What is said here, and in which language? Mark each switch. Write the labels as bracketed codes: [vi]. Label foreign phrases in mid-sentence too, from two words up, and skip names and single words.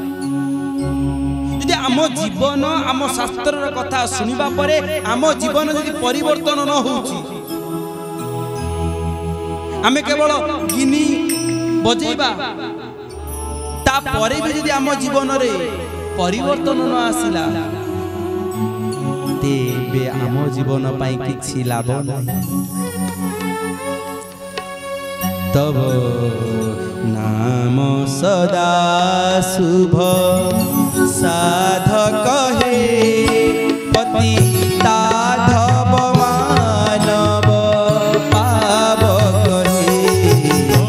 [or] ଆମ ଜୀବନ ଆମ ଶାସ୍ତ୍ର କଥା ଶୁଣିବା ପରେ ଆମ ଜୀବନ ଯଦି ପରିବର୍ତ୍ତନ ନ ହେଉଛି ଆମେ କେବଳ ଗିନି ବଜେଇବା ତା ପରେ ଭି ଯଦି ଆମ ଜୀବନ ରେ ପରିବର୍ତ୍ତନ ନ ଆସିଲା ତେବେ ଆମ ଜୀବନ ପାଇଁ କିଛି ଲାଭ ନାହିଁ ତବ ନାମ ସଦା ଶୁଭ ସାଧକ ହେ ପତି ତାଧବ ମାନବ ପାବକ ହେ